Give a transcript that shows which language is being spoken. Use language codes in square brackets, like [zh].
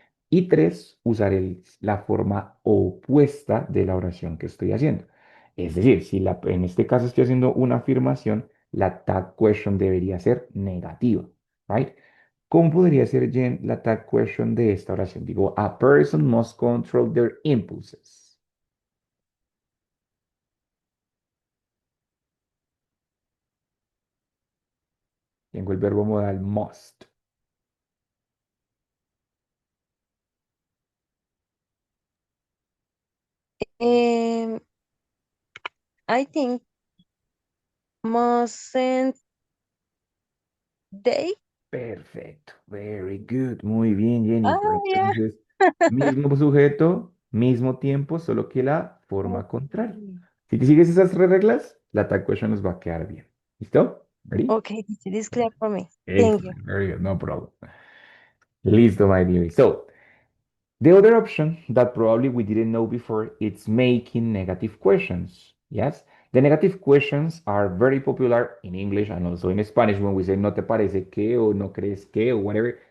[es] Y tres, usar la forma opuesta de la oración que estoy haciendo. Es decir, si en este caso estoy haciendo una afirmación, la tag question debería ser negativa, [en] right? [es] ¿Cómo podría ser, Jen, la tag question de esta oración? Digo, [en] a person must control their impulses. [es] Tengo el verbo modal must. [en] Um, I think mustn't they? [es] Perfecto. [en] Very good. [es] Muy bien, Jennifer. [en] Oh, yeah. [es] Entonces, mismo sujeto, mismo tiempo, solo que la forma contraria. [en] Okay. [es] Si te sigues esas tres reglas, la tag question nos va a quedar bien. ¿Listo? [en] ¿Ready? Okay, teacher, it's clear for me. Thank you. Excellent. Very good. No problem. [es] Listo, [en] my dear. So, the other option that probably we didn't know before, it's making negative questions. Yes, the negative questions are very popular in English and also in Spanish when we say [es] no te parece que o no crees que [en] or whatever.